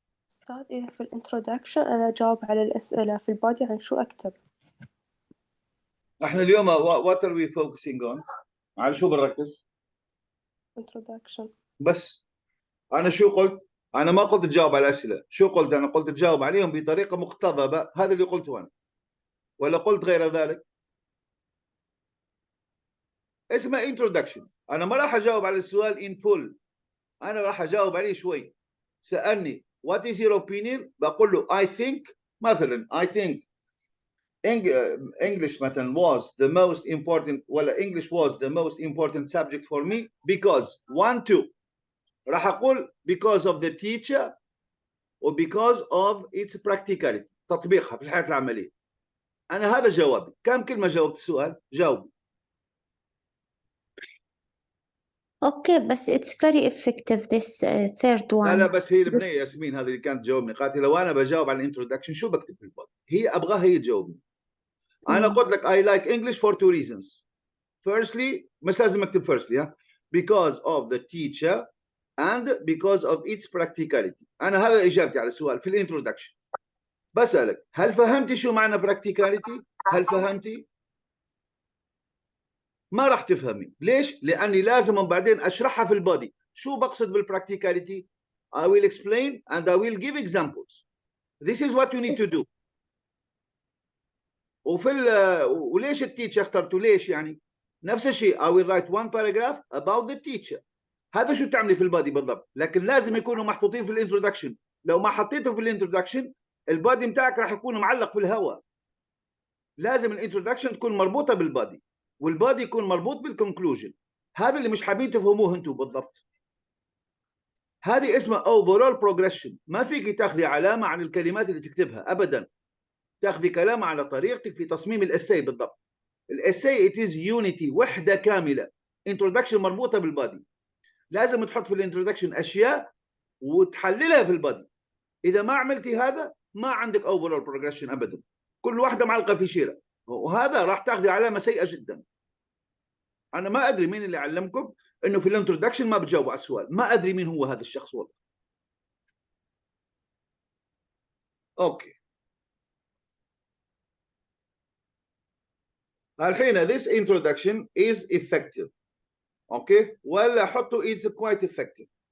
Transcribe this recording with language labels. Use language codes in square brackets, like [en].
[ar] أستاذ، إذا في الانترودكشن أنا أجاوب على الأسئلة، في البادي عن شو أكتب؟ احنا اليوم [en] what are we focusing on؟ [ar] على شو بنركز؟ [en] introduction. [ar] بس أنا شو قلت؟ أنا ما قلت تجاوب على الأسئلة. شو قلت؟ أنا قلت تجاوب عليهم بطريقة مقتضبة. هذا اللي قلته أنا، ولا قلت غير ذلك؟ اسمه introduction. أنا ما راح أجاوب على السؤال [en] in full، [ar] أنا راح أجاوب عليه شوي. [en] سألني what is your opinion؟ [ar] بقول له [en] I think مثلا I think English مثلا was the most important، ولا English was the most important subject for me because 1 2. [ar] راح أقول [en] because of the teacher or because of its practicality، [ar] تطبيقها في الحياة العملية. أنا هذا جوابي. كم كلمة جاوبت السؤال؟ جاوب. [en] Okay, بس it's very effective this third one. [ar] لا بس هي البنية ياسمين هذه اللي كانت تجاوبني، قالت لو أنا بجاوب على الانترودكشن شو بكتب في البودي؟ هي أبغاها هي تجاوبني. أنا قلت لك [en] I like English for 2 reasons. Firstly، [ar] مش لازم أكتب [en] firstly، ها، because of the teacher and because of its practicality. [ar] أنا هذا إجابتي على السؤال في الانترودكشن. بسألك هل فهمتي شو معنى practicality؟ هل فهمتي؟ ما راح تفهمي. ليش؟ لأني لازم بعدين أشرحها في البودي. شو بقصد بالpracticality؟ [en] I will explain and I will give examples. This is what you need to do. [ar] وليش التيتشر اخترته؟ ليش يعني؟ نفس الشيء [en] I will write one paragraph about the teacher. [ar] هذا شو تعملي في البادي بالضبط، لكن لازم يكونوا محطوطين في الانترودكشن. لو ما حطيته في الانترودكشن البادي بتاعك راح يكون معلق في الهواء. لازم الانترودكشن تكون مربوطه بالبادي، والبادي يكون مربوط بالكونكلوجن. هذا اللي مش حابين تفهموه انتم بالضبط. هذه اسمها overall progression. ما فيك تاخذي علامه عن الكلمات اللي تكتبها ابدا، تاخذي كلام على طريقتك في تصميم الاساي بالضبط. الاساي [en] it is unity، [ar] وحده كامله. introduction مربوطه بالبادي، لازم تحط في الانترودكشن اشياء وتحللها في البادي. اذا ما عملتي هذا ما عندك overall progression ابدا، كل واحده معلقه في شيره، وهذا راح تاخذي علامه سيئه جدا. انا ما ادري مين اللي علمكم انه في الانترودكشن ما بتجاوبوا على السؤال، ما ادري مين هو هذا الشخص والله. [en] Okay الحين this introduction is effective. Okay [ar] ولا حطوا [en] is quite effective.